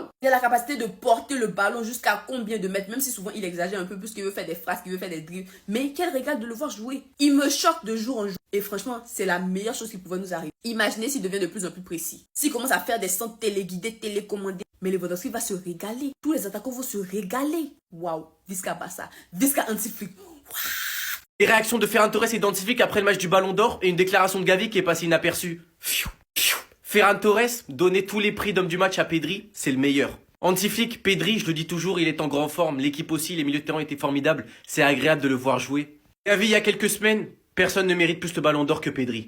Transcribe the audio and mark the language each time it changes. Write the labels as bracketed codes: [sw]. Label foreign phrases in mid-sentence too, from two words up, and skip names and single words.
[fr] Il a la capacité de porter le ballon jusqu'à combien de mètres, même si souvent il exagère un peu plus qu'il veut faire des phrases, qu'il veut faire des dribbles. Mais quel régal de le voir jouer! Il me choque de jour en jour. Et franchement, c'est la meilleure chose qui pouvait nous arriver. Imaginez s'il devient de plus en plus précis. S'il commence à faire des centres téléguidés, télécommandés. Mais Lewandowski va se régaler. Tous les attaquants vont se régaler. Waouh! [ca] Visca Barça. Visca Hansi Flick. [fr] Les réactions de Ferran Torres et d'Hansi Flick après le match du Ballon d'Or et une déclaration de Gavi qui est passée inaperçue. Ferran Torres, donner tous les prix d'homme du match à Pedri, c'est le meilleur. Hansi Flick, Pedri, je le dis toujours, il est en grande forme. L'équipe aussi, les milieux de terrain étaient formidables. C'est agréable de le voir jouer. Gavi, il y a quelques semaines, personne ne mérite plus le ballon d'or que Pedri.